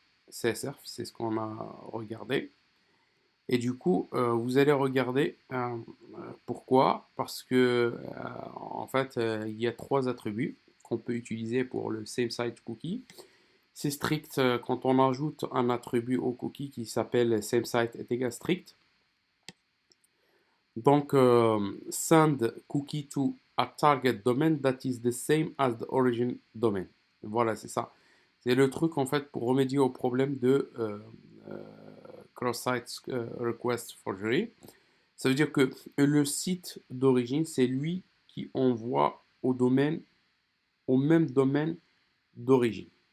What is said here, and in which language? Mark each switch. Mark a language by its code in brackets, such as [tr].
[fr] CSRF, c'est ce qu'on a regardé. Et du coup, vous allez regarder pourquoi. Parce que, en fait, il y a trois attributs qu'on peut utiliser pour le same site cookie. C'est strict quand on ajoute un attribut au cookie qui s'appelle same site est égal strict. [en] Donc, send cookie to a target domain that is the same as the origin domain. [fr] Voilà, c'est ça. C'est le truc en fait pour remédier au problème de cross-site request forgery. Ça veut dire que le site d'origine, c'est lui qui envoie au même domaine d'origine.